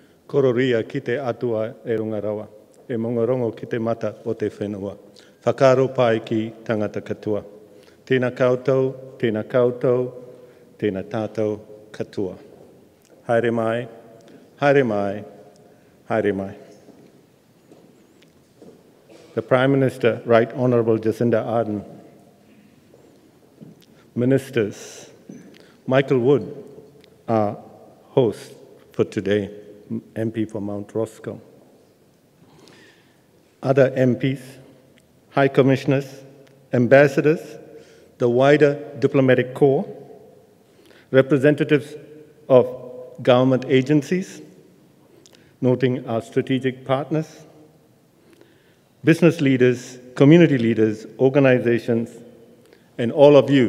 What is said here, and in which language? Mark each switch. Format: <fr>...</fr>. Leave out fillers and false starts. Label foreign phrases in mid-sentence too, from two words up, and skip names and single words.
<mi>Kororia ki te atua e runga rawa, e mongorongo ki te mata o te whenua. Whakaro pai ki tangata katoa. Tēnā koutou, tēnā koutou, tēnā tātou katoa. Haere mai, haere mai, haere mai.</mi> <en>The Prime Minister, Right Honourable Jacinda Ardern, Ministers, Michael Wood, our host for today, MP for Mount Roscoe. Other MPs, High Commissioners, Ambassadors, the wider diplomatic corps, representatives of government agencies, noting our strategic partners, business leaders, community leaders, organizations, and all of you.</en>